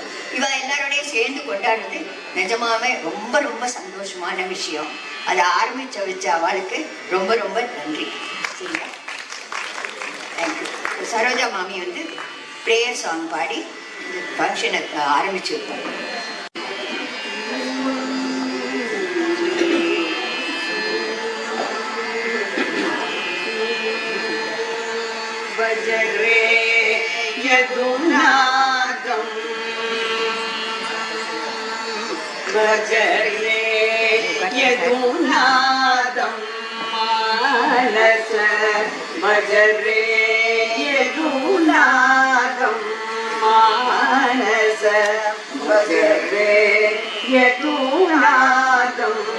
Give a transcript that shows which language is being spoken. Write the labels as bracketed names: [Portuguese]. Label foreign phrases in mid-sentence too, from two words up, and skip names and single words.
[Tamil] இவ எல்லாரோடையும் சேர்ந்து கொண்டாடுறது நிஜமாவே ரொம்ப ரொம்ப சந்தோஷமான விஷயம். அதை ஆரம்பிச்ச வச்ச அவளுக்கு ரொம்ப ரொம்ப நன்றி. சரியா? தேங்க்யூ. சரோஜா மாமி வந்து [English] prayer song [Tamil] பாடி இந்த ஃபங்க்ஷனை ஆரம்பிச்சு வைப்பாங்க. [Sanskrit] भजरे यदुनादं भजरे यदुनादं मानस भजरे यदुनादं मानस भजरे यदुनादं